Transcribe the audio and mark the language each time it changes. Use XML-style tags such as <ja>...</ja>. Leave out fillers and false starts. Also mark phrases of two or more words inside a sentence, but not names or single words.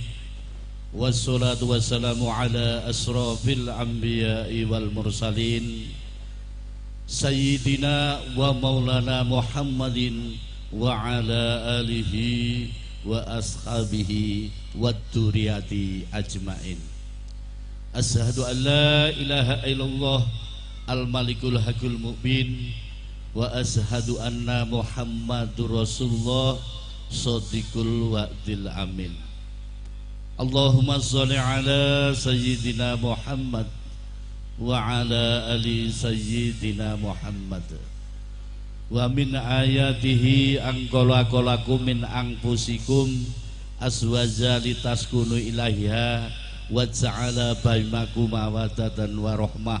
<ar>والصلاة والسلام على أشرف الأنبياء والمرسلين سيدنا ومولانا محمد وعلى آله وأصحابه وذريته أجمعين. أشهد أن لا إله إلا الله الملك الحق المبين وأشهد أن محمدا رسول الله صادق الوعد الأمين. اللهم صل على سيدنا محمد وعلى آل سيدنا محمد. ومن آياته أن خلق لكم من أنفسكم أزواجا لتسكنوا إليها وجعل بينكم مودة ورحمة.</ar>